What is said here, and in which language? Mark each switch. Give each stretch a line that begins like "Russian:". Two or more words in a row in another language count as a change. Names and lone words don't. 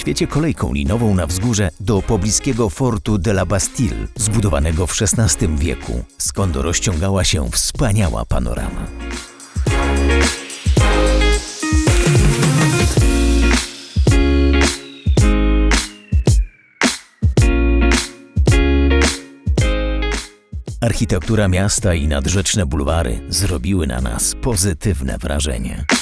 Polish: świecie kolejką linową na wzgórze do pobliskiego fortu de la Bastille, zbudowanego w XVI wieku, skąd rozciągała się wspaniała panorama. Architektura miasta i nadrzeczne bulwary zrobiły na nas pozytywne wrażenie.